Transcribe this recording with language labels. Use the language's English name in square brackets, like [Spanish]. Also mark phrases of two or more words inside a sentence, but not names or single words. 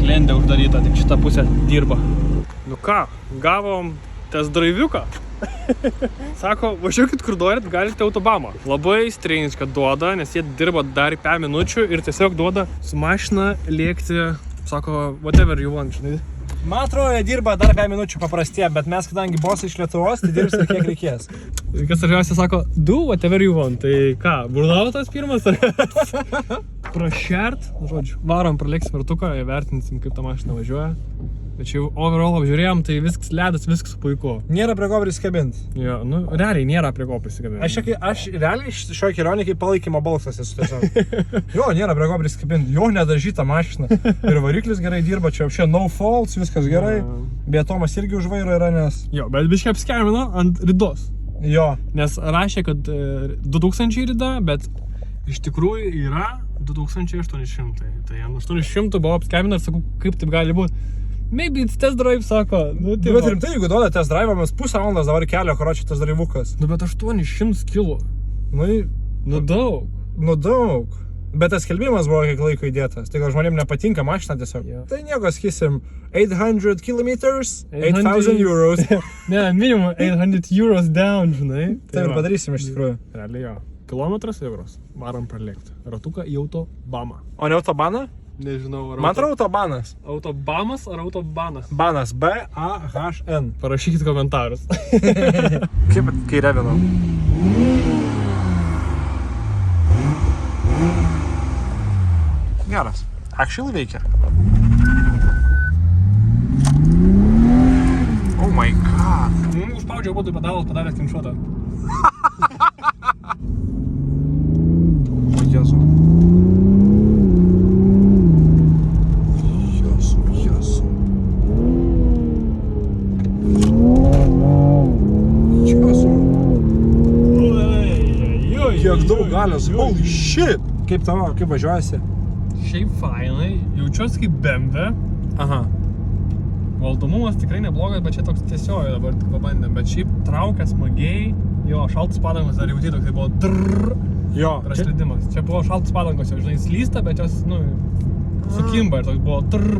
[Lithuanian] Sklendė uždaryta, tik šitą pusę dirba. Nu ką, gavom test driviuką. Sako, važiuokit kur norit, galite autobamą. Labai strange, kad duoda, nes jie dirba dar 5 minučių ir tiesiog duoda su mašina lėkti, sako, [English] whatever you want, [Lithuanian] žinai. Man atrodo, jie dirba dar 5 minučių paprastie, bet mes, kadangi bosai iš Lietuvos, tai dirbsim kiek reikės. Kas svarbiausia, sako, [English] do whatever you want. [Lithuanian] Tai ką, burnautas pirmas ar? Prašert, žodžiu, varom, pralėksim ratuką, įvertinsim, kaip ta mašina važiuoja. Bet čia jau overall apžiūrėjom, tai viskas ledas, viskas puiku. Nėra prie ko prisikabint. Jo, nu, realiai nėra prie ko prisikabint. Aš realiai šioje kelionėje kaip palaikymo balsas esu tiesiog. Jo, nėra prie ko prisikabint. Jo, nedažyta mašina. Ir variklis gerai dirba, čia apšė [English] no faults, [Lithuanian] viskas gerai. Beje, Tomas irgi už vairo yra, nes... Jo, bet biškai apskemino ant ridos. Jo. Nes rašė, kad 2000 rida, bet iš tikrųjų yra 2800. Tai ant 800 buvo apskemino ir sakau, kaip taip gali būti. [English] Maybe it's test drive, [Lithuanian] sako. Nu, bet rimtai, jeigu duoda [English] test drive, [Lithuanian] mes pusę valandos dabar kelio, karočią test drivukas. Nu, bet 800 kilo. Nu daug. Nu daug. Bet tas skelbimas buvo kiek laiko įdėtas. Tai gal žmonėms nepatinka mašina tiesiog. [English] Yeah. [Lithuanian] Tai nieko, sakysim, 800 [English] kilometers, 8,000 euros. [Lithuanian] Ne, minimum 800 [English] euros down, [Lithuanian] žinai. Tai ir padarysim iš tikrųjų. Realiai jo. Kilometras euros. Varom pralėkti. Ratuką į autobamą. O ne autobaną? Nežinau, Man atrodo autobanas. Autobamas ar autobanas? Banas. B-A-H-N. Parašykit komentarus. Kaip kai revinau? Geras. Actually veikia. [English] Oh my god. [Lithuanian] Užspaudžiau būtų pedalus, padaręs screenshotą. O Jezu. Kiek daug galios, [English] holy shit! [Lithuanian] Kaip tavo, kaip važiuojasi? Šiaip fainai, jaučiuosi kaip BMW. Aha. Valdomumas tikrai neblogas, bet čia toks tiesiogiai dabar tik pabandėm. Bet šiaip traukia smagiai, jo, šaltas padangos dar jauti toks, tai buvo drrrr. Jo. Prašlidimas. Čia buvo šaltas padangos, jau žinai, slysta, bet jos, nu, sukimba ir toks buvo drrrr.